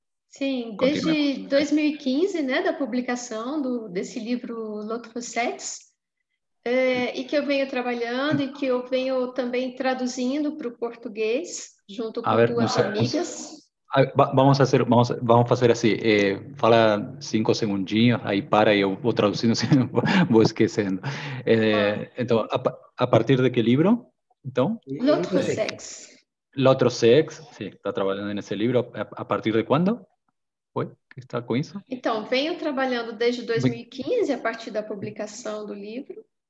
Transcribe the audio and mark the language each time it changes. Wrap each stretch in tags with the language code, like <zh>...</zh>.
<pt>Sim, desde 2015, né, da publicação desse livro L'Autre Sexe, e que eu venho trabalhando e que eu venho também traduzindo para o português, junto com duas amigas.</pt> <es>Vamos a hacer así. Fala 5 segundinhos, ahí para y yo voy traduciendo,</es> <pt>voy esquecendo.</pt> <es>Entonces, ¿a partir de qué libro? Entonces,</es> <fr>L'Autre Sexe.</fr> <es>L'Autre Sexe, sí, está trabajando en ese libro. ¿A partir de cuándo? ¿Fue que está con eso?</es> <pt>Então, venho trabalhando desde 2015, a partir da publicação do livro.</pt>